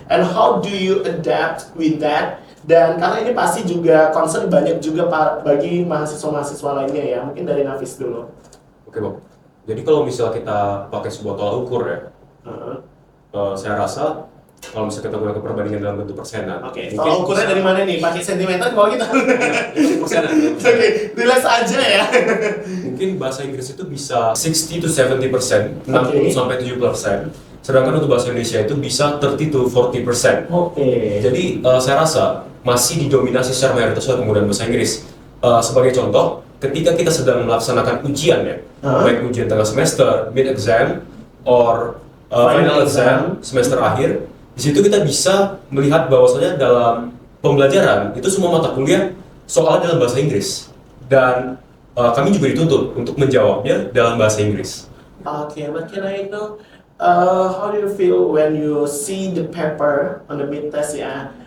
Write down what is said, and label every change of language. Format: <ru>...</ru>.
<en>And how do you adapt with that?</en> <id>Dan karena ini pasti juga concern banyak juga bagi mahasiswa-mahasiswa lainnya ya. Mungkin dari Nafis dulu. Oke Bang. Jadi kalau misalnya kita pakai sebuah tolak ukur ya, saya rasa kalau misalnya kita gunakan perbandingan dalam bentuk persenan. Oke, tolak ukurnya dari mana nih? Pakai sentimeter kalau kita? Persenan. Oke, relax aja ya. Mungkin bahasa Inggris itu bisa 60 to 70%, 60 sampai 70%. Sedangkan untuk bahasa Indonesia itu bisa 30 to 40%. Oke. Jadi saya rasa masih didominasi secara mayoritas oleh penggunaan bahasa Inggris. Sebagai contoh, ketika kita sedang melaksanakan ujian ya, baik ujian tengah semester,</id> <en>mid exam, or final exam</en> <id>semester akhir, di situ kita bisa melihat bahwasanya dalam pembelajaran itu semua mata kuliah soalnya dalam bahasa Inggris, dan kami juga dituntut untuk menjawabnya dalam bahasa Inggris.</id> <en>Oke, but can I know how do you feel when you see the paper on the mid test ya?</en>